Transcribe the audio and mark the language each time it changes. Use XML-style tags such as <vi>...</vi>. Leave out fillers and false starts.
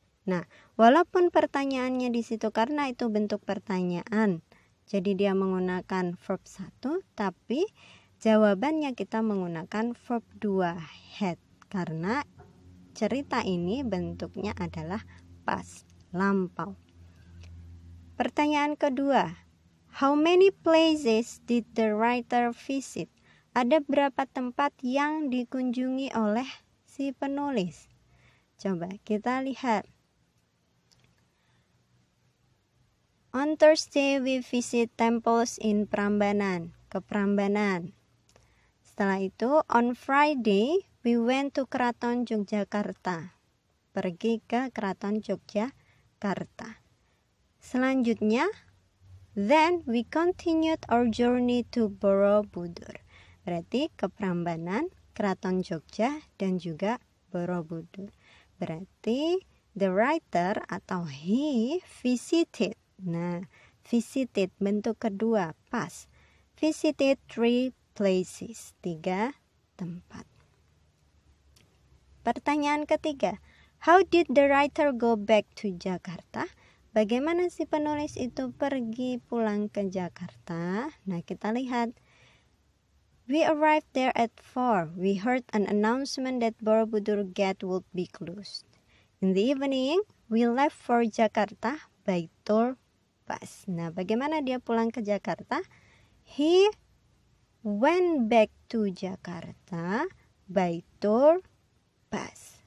<id>Nah, walaupun pertanyaannya di situ karena itu bentuk pertanyaan, jadi dia menggunakan verb 1, tapi jawabannya kita menggunakan verb 2, had, karena cerita ini bentuknya adalah past, lampau. Pertanyaan kedua,</id> <en>how many places did the writer visit?</en> <id>Ada berapa tempat yang dikunjungi oleh si penulis? Coba kita lihat.</id> <en>On Thursday we visit temples in Prambanan,</en> <id>ke Prambanan. Setelah itu,</id> <en>on Friday we went to Keraton Yogyakarta,</en> <id>pergi ke Keraton Yogyakarta. Selanjutnya,</id> <en>then we continued our journey to Borobudur.</en> <id>Berarti ke Prambanan, Keraton Jogja, dan juga Borobudur. Berarti</id> <en>the writer</en> <id>atau</id> <en>he visited.</en> <id>Nah, visited bentuk kedua, past.</id> <en>Visited 3 places,</en> <id>3 tempat. Pertanyaan ketiga,</id> <en>how did the writer go back to Jakarta?</en> <id>bagaimana si penulis itu pergi pulang ke Jakarta? Nah, kita lihat.</id> <en>We arrived there at 4. We heard an announcement that Borobudur Gate would be closed. In the evening, we left for Jakarta by tour bus.</en> <id>Nah, bagaimana dia pulang ke Jakarta?</id> <en>He went back to Jakarta by tour bus.</en>